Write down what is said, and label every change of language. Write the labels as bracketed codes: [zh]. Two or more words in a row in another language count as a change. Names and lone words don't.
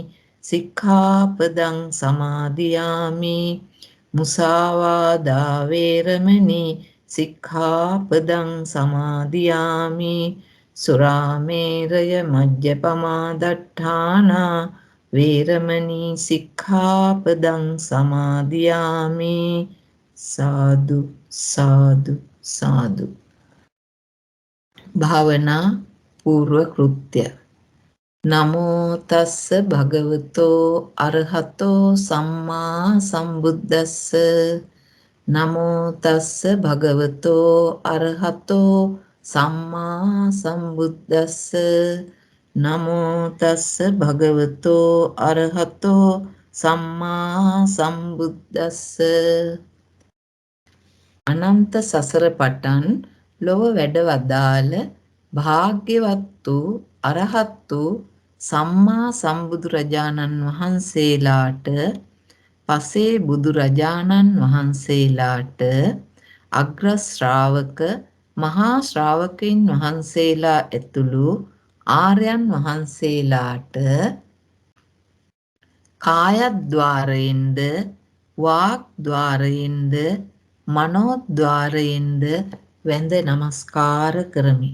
[pi] සික්ඛාපදං සමාදියාමි මුසාවාදා වේරමණී සික්ඛාපදං සමාදියාමි සුරාමේරය මජ්ජපමා දට්ඨානා වේරමණී සික්ඛාපදං සමාදියාමි සාදු සාදු සාදු. [si] භාවනා පූර්ව කෘත්‍ය. [pi] නමෝ තස්ස භගවතෝ අරහතෝ සම්මා සම්බුද්දස්ස නමෝ තස්ස භගවතෝ අරහතෝ සම්මා සම්බුද්දස්ස නමෝ තස්ස භගවතෝ අරහතෝ සම්මා සම්බුද්දස්ස. [si] අනන්ත සසර පටන් ලොව වැඩ වදාළ භාග්‍යවත් වූ අරහත් වූ සම්මා සම්බුදුරජාණන් වහන්සේලාට පසේ බුදුරජාණන් වහන්සේලාට අග්‍ර ශ්‍රාවක මහා ශ්‍රාවකයන් වහන්සේලා ඇතුළු ආර්යයන් වහන්සේලාට කායද්්වාරයෙන්ද වාග්ද්වාරයෙන්ද මනෝද්වාරයෙන්ද වැඳ නමස්කාර කරමි.